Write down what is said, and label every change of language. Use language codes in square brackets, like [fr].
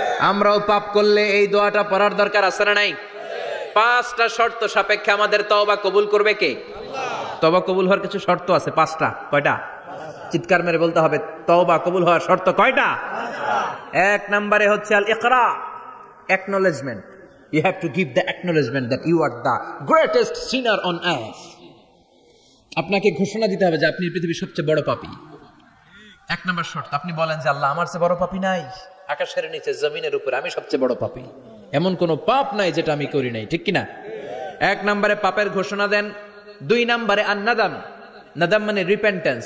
[bn] আমরাও পাপ করলে এই দোয়াটা পড়ার দরকার আছে না নাই? 5টা শর্ত সাপেক্ষে আমাদের তওবা কবুল করবে কে? আল্লাহ। তওবা কবুল হওয়ার কিছু শর্ত আছে 5টা। কয়টা? চিৎকার মেরে বলতে হবে, তওবা কবুল হওয়ার শর্ত কয়টা? 1 নম্বরে হচ্ছে আল ইকরা, acknowledgement. [en] You have to give the acknowledgement that you are the greatest sinner on earth. [bn] আপনাকে ঘোষণা দিতে হবে যে আপনি পৃথিবীর সবচেয়ে বড় পাপী। 1 নম্বর শর্ত, আপনি বলেন যে আল্লাহ আমার চেয়ে বড় পাপী নাই, আকাশের নিচে জমিনের উপরে আমি সবচেয়ে বড় পাপী, এমন কোনো পাপ নাই যেটা আমি করি নাই, ঠিক কিনা? 1 নম্বরে পাপের ঘোষণা দেন। 2 নম্বরে আন-নাদাম, নাদাম মানে রিপেন্টেন্স।